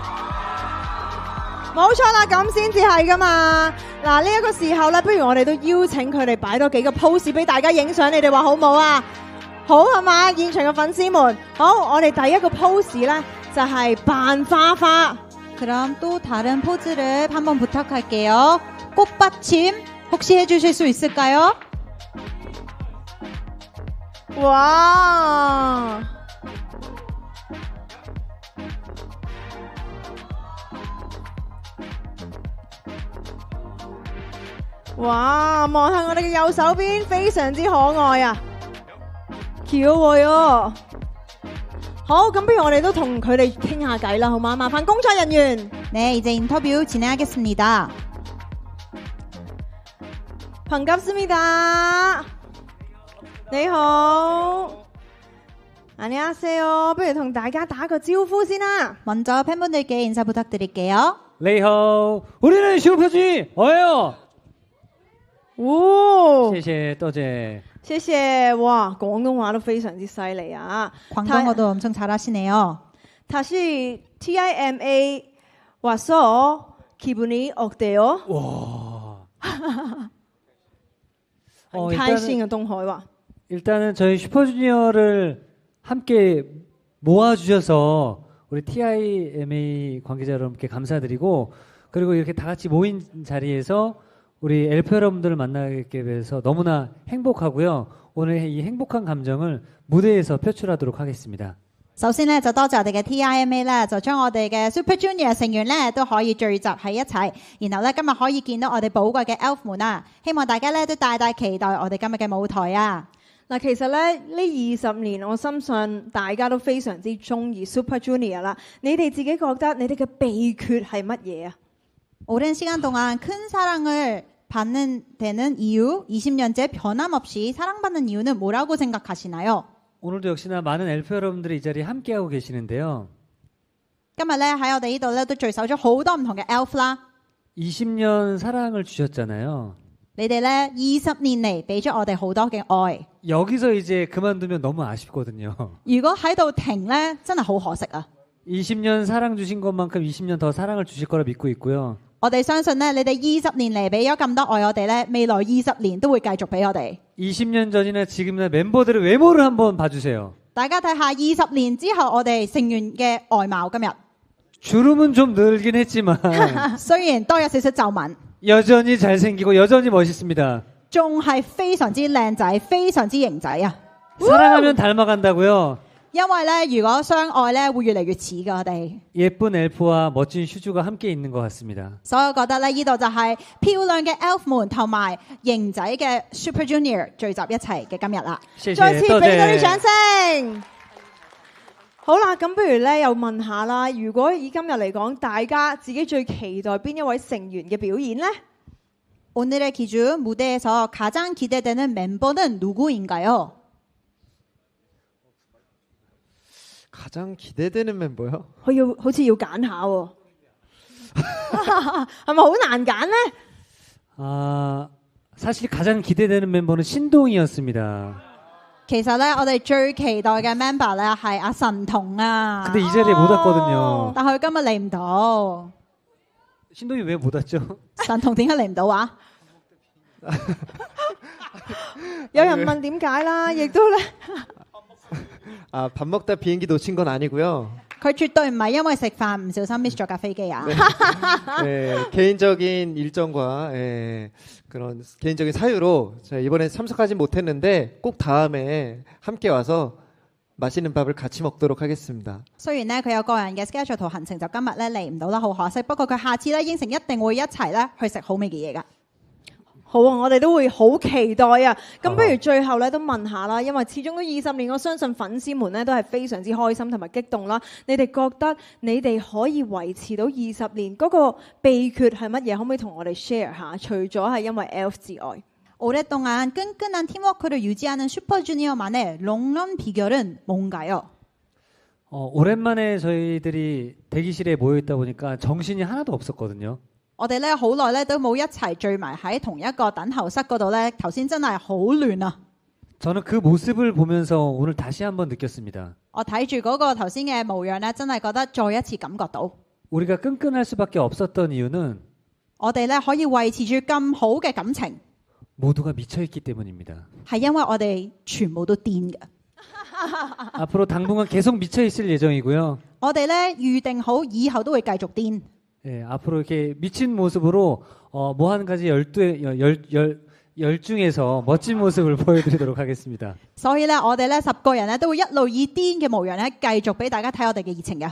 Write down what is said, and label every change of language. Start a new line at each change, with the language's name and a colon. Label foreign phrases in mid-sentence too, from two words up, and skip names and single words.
Cantonese: 冇錯啦，咁先至係噶嘛。嗱，呢一個時候咧，不如我哋都邀請佢哋擺多幾個 pose 俾大家影相，你哋話好冇啊？好係嘛？現場嘅粉絲們，好，我哋第一個 pose 咧就係扮花花。
Korean: 그럼 또 다른 포즈를 한번 부탁할게요. 꽃받침 혹시 해주실 수 있을까요? 와! 와,
Cantonese: 望下我哋嘅右手邊，非常之可愛啊！귀여워요。好，咁不如我哋都同佢哋傾下偈啦，好嗎？麻煩工作人員。
Korean: 네, 이제 인터뷰 진행하겠습니다. 반갑습니다. 你好。안녕하세요。
Cantonese: 不如同大家打個招呼先啦。
Korean: 먼저 팬분들께 인사 부탁드릴게요. 你好，우리는 슈퍼주니어예요。
Cantonese: 哦，謝謝，多謝。謝謝。哇，廣東話都非常之犀利啊。
Korean: 광동어도 엄청 잘하시네요. 다시 TIMA 와서 기분이 어때요? 와.
Cantonese: 很開心嘅東海話。
Korean: 일단은 저희 슈퍼주니어를 함께 모아주셔서 우리 TIMA 관계자 여러분께 감사드리고, 그리고 이렇게 다 같이 모인 자리에서 우리 엘프 여러분들을 만나게 돼서 너무나 행복하고요. 오늘 이 행복한 감정을 무대에서 표출하도록 하겠습니다.
Cantonese: 首先咧就多謝我哋嘅 TIMA 咧，就將我哋嘅 Super Junior 成員咧都可以聚集喺一齊，然後咧今日可以見到我哋寶貴嘅 Elf 們啊！希望大家咧都大大期待我哋今日嘅舞台啊！嗱，其實咧呢20年，我深信大家都非常之中意 Super Junior 啦。你哋自己覺得你哋嘅秘訣係乜嘢啊？
Korean: 오랜 시간 동안 큰 사랑을 받는 되는 이유, 20년째 변함없이 사랑받는 이유는 뭐라고 생각하시나요? 오늘도 역시나 많은 엘프 여러분들이 이 자리에 함께하고 계시는데요.
Cantonese: 今日咧喺我哋呢度咧都聚首咗好多唔同嘅 Elf 啦。
Korean: 20년 사랑을 주셨잖아요.
Cantonese: 你哋咧20年嚟俾咗我哋好多嘅愛。
Korean: 여기서 이제 그만두면 너무 아쉽거든요.
Cantonese: 如果喺度停咧，真係好可惜啊！
Korean: 20년 사랑 주신 것만큼 20년 더 사랑을 주실 거라 믿고 있고요.
Cantonese: 我哋相信咧，你哋20年嚟俾咗咁多愛我哋咧，未來20年都會繼續俾我哋。
Korean: 20년 전이나 지금이나 멤버들의 외모를 한번 봐주세요.
Cantonese: 大家睇下20年之後我哋成員嘅外貌今日，
Korean: 주름은 좀 늘긴 했지만
Cantonese: 雖然多有少少皺紋，
Korean: 여전히 잘생기고 여전히 멋있습니다.
Cantonese: 仲係非常之靚仔，非常之型仔啊！
Korean: 사랑하면 닮아간다고요.
Cantonese: 因為咧，如果相愛咧，會越嚟越似噶我哋。
Korean: 예쁜 엘프와 멋진 슈즈가 함께 있는 것 같습니다.
Cantonese: 所以我覺得咧，呢度就係漂亮嘅 Elf 們同埋型仔嘅 Super Junior 聚集一齊嘅今日啦。再次俾多啲掌聲。好啦，咁不如咧又問下啦，如果以今日嚟講，大家自己最期待邊一位成員嘅表演呢？
Korean: 오늘의 기준 무대에서 가장 기대되는 멤버는 누구인가요? 가장 기대되는 멤버요?
Cantonese: 好似要揀下喎，係咪好難揀呢？
Korean: 사실 가장 기대되는 멤버는 신동이었습니다.
Cantonese: 其實咧，我哋最期待嘅 member 咧係阿神童啊，
Korean: 근데 이 자리에 못 왔거든요.
Cantonese: 但佢今日嚟唔到。
Korean: 신동이 왜 못 왔죠?
Cantonese: 神童點解嚟唔到啊？有人問點解啦，亦都咧
Korean: 아, 밥 먹다 비행기 놓친 건 아니고요.
Cantonese: 佢絕對唔係因為食飯唔小心 miss 咗架飛機啊！
Korean: 네, 개인적인 일정과 그런 개인적인 사유로 제가 이번에 참석하지 못했는데 꼭 다음에 함께 와서 맛있는 밥을 같이 먹도록 하겠습니다.
Cantonese: 雖然咧佢有個人嘅 schedule 同行程，就今日咧嚟唔到啦，好可惜。不過佢下次咧應承一定會一齊咧去食好味嘅嘢噶。好啊，我哋都會好期待啊！咁不如最後咧都問下啦，因為始終都20年，我相信粉絲們咧都係非常之開心同埋激動啦。你哋覺得你哋可以維持到20年嗰個秘訣係乜嘢？可唔可以同我哋 share 下？除咗係因為 ELF 之外，
Korean: 오랫동안 끈끈한 팀워크를 유지하는 슈퍼주니어만의 롱런 비결은 뭔가요? 오랜만에 저희들이 대기실에 모여 있다 보니까 정신이 하나도 없었거든요.
Cantonese: 我哋咧好耐咧都冇一齊聚埋喺同一個等候室嗰度咧，頭先真係好亂啊！
Korean: 저는 그 모습을 보면서 오늘 다시 한번 느꼈습니다.
Cantonese: 我睇住嗰個頭先嘅模樣咧，真係覺得再一次感覺到，
Korean: 우리가 끈끈할 수밖에 없었던 이유는
Cantonese: 我哋咧可以維持住咁好嘅感情，
Korean: 모두가 미쳐있기 때문입니다.
Cantonese: 係因為我哋全部都癲嘅。
Korean: 앞으로 당분간 계속 미쳐있을 예정이고요.
Cantonese: 我哋咧預定好以後都會繼續癲。
Korean: 예, 앞으로 이렇게 미친 모습으로 뭐 한 가지 열중해서 멋진 모습을 보여드리도록 하겠습니다.
Cantonese: 所以咧，我哋咧10個人咧都會一路以癲嘅模樣咧繼續俾大家睇我哋嘅熱情嘅。